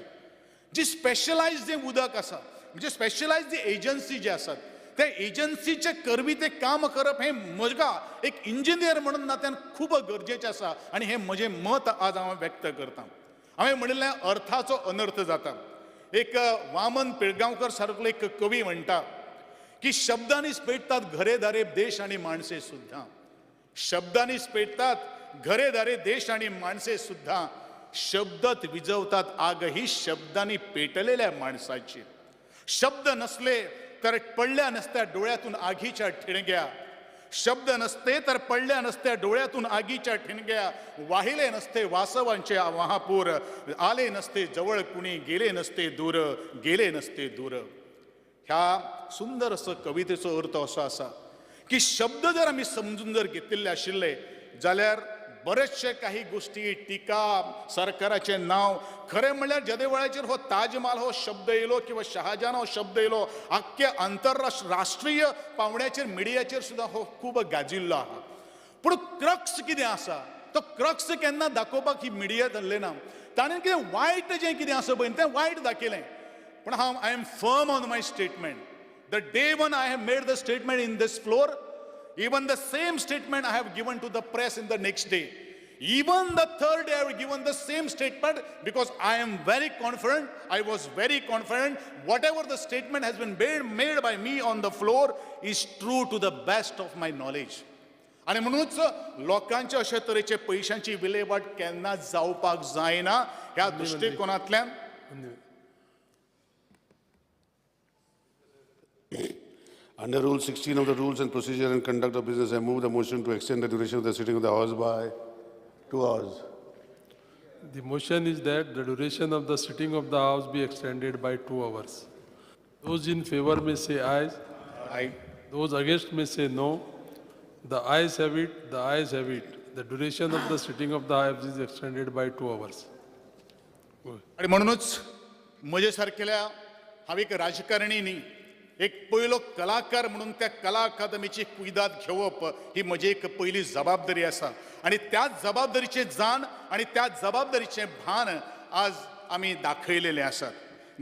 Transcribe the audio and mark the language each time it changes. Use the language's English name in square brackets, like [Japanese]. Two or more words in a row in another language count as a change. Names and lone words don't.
[Konkani] जी स्पेशलायज्ड जें उदक आसा म्हणजे स्पेशलायज्ड जी एजन्सी जे आसात त्या एजन्सीचे करवी ते काम करप हें म्हज्या एक इंजिनियर म्हणून नात्यान खूब गरजेचें आसा. आणि हें म्हजें मत आज हांव व्यक्त करतां. हांवें म्हणिल्लें अर्थाचो अनर्थ जाता. एक वामन पिळगांवकर सारको एक कवी म्हणटा की [Marathi] शब्दांनीच पेटतात घरेदारे देश आणि माणसे सुद्धा. शब्दांनीच पेटतात घरेदारे देश आणि माणसे सुद्धा. शब्दत विजवतात आग ही शब्दांनी पेटलेल्या माणसाची. शब्द नसले तर पडल्या नसत्या डोळ्यातून आगीच्या ठिणग्या. शब्द नसते तर पडल्या नसत्या डोळ्यातून आगीच्या ठिणग्या. वाहिले नसते वासवांचे महापूर. आले नसते जवळ कुणी गेले नसते दूर. [Konkani] ह्या सुंदर असं कवितेचो अर्थ असो आसा की शब्द जर आमी समजून जर घेतिल्ले आशिल्ले जाल्यार बरेचशे काही गोष्टी टिका सरकाराचें नांव खरें म्हणल्यार ज्या वेळाचेर हो ताजमहाल हो शब्द येयलो किंवा शहाजहान हो शब्द येयलो आख्ख्या आंतरराष्ट्रीय पावंड्याचेर मिडियाचेर सुद्दां हो खूब गाजिल्लो आहा. पूण क्रक्स कितें आसा तो क्रक्स केन्ना दाखोवपाक ही मिडिया धरले ना. ताणें कितें वायट जें कितें आसा पळय तें वायट दाखयलें. [English] पूण I am firm on my statement. The day one I have made the statement in this floor, even the same statement I have given to the press in the next day. Even the third day, I have given the same statement because I am very confident. I was very confident. Whatever the statement has been made by me on the floor is true to the best of my knowledge. [Konkani] आणि म्हणूनच लोकांच्या अशा तरेचे पैशांची विल्हेवाट केन्ना जावपाक जायना ह्या दृष्टिकोनांतल्यान [English] Under Rule 16 of the Rules and Procedure and Conduct of Business, I move the motion to extend the duration of the sitting of the House by 2 hours. The motion is that the duration of the sitting of the House be extended by 2 hours. Those in favor may say aye. Aye. Those against may say no. The ayes have it. The ayes have it. The duration of the sitting of the House is extended by 2 hours. [Konkani] आणि म्हणूनच म्हजे सारकेल्या हांव एक राजकारणी न्ही, एक पयलो कलाकार म्हणून त्या कला अकादमीची कुयदाद घेवप ही म्हजी एक पयली जबाबदारी आसा आणि त्या जबाबदारीचे जाण आणि त्या जबाबदारीचे भान आज आमी दाखयलेले आसात.